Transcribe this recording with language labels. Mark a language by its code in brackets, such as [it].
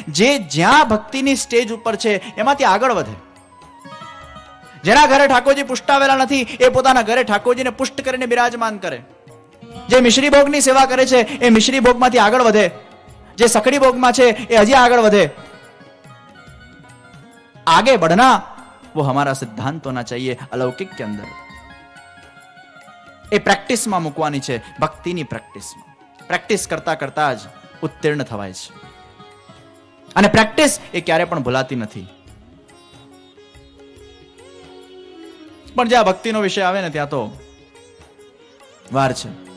[gu] જે જ્યાં ભક્તિની સ્ટેજ ઉપર છે એમાંથી આગળ વધે. જેના ઘરે ઠાકોરજી પુષ્ટાવેલા નથી એ પોતાના ઘરે ઠાકોરજીને પુષ્ટ કરીને બિરાજમાન કરે. જે મિશ્રી ભોગની સેવા કરે છે એ મિશ્રી ભોગમાંથી આગળ વધે. જે સકડી ભોગમાં છે એ હજી આગળ વધે. [hi] आगे बढ़ना वो हमारा सिद्धांत होना चाहिए अलौकिक के अंदर. [gu] એ પ્રેક્ટિસમાં મૂકવાની છે, ભક્તિની પ્રેક્ટિસમાં. પ્રેક્ટિસ કરતા કરતા જ ઉત્તીર્ણ થવાય છે. અને પ્રેક્ટિસ એ ક્યારે પણ ભૂલાતી નથી. પણ જ્યાં ભક્તિનો વિષય આવે ને ત્યાં તો વાર છે.